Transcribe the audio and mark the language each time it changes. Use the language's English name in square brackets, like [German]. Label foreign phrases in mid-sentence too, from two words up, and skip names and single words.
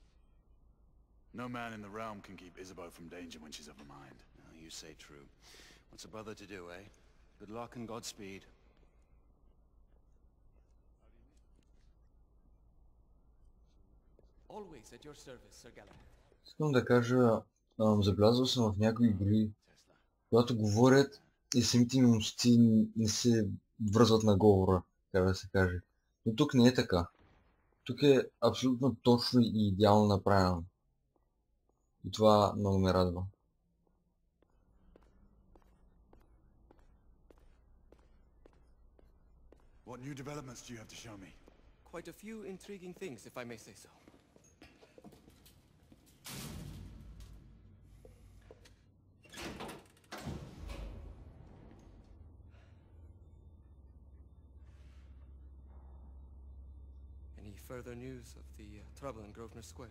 [English] No man in the realm can keep Isabeau from danger when she's of a mind. Oh, you say true. What's a brother to do, eh? Good luck and Godspeed. Always at your service, Sir Galahad. [Bulgarian] Искам да кажа, забелязал съм в някои игри, когато говорят и самите им устни не се връзват на говора, така да се каже. Но тук не е така. Тук е абсолютно точно и идеално направено. И това много ме радва. [English] What new developments do you have to show me? Quite a few intriguing things, if I may say so. Any further news of the trouble in Grosvenor Square?